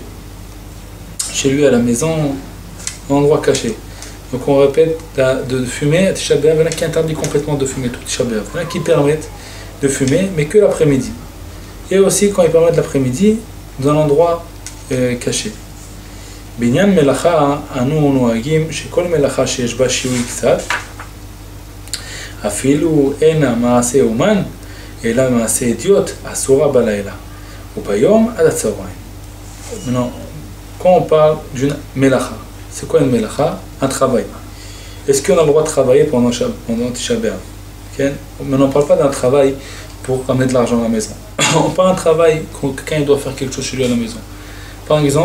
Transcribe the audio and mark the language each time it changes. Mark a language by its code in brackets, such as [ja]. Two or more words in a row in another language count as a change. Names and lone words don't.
[fr] Chez lui, à la maison, un endroit caché. Donc on répète, de fumer à Tisha B'Av, il y en a qui interdisent complètement de fumer tout Tisha B'Av. Il y en a qui permettent de fumer, mais que l'après-midi. Et aussi quand ils permettent l'après-midi, dans un endroit caché. [he] בענין מלאכה אנו נוהגים שכל מלאכה שיש בה שיהוי קצת אפילו אינה מעשה אומן אלא מעשה הדיוט אסורה בלילה וביום עד הצהריים. [fr] Maintenant, quand on parle d'une melacha, c'est quoi une melacha? Un travail. Est-ce qu'on a le droit de travailler pendant Tisha B'Av? Mais on ne parle pas d'un travail pour ramener de l'argent à la maison. On parle d'un travail quand quelqu'un doit faire quelque chose chez lui à la maison.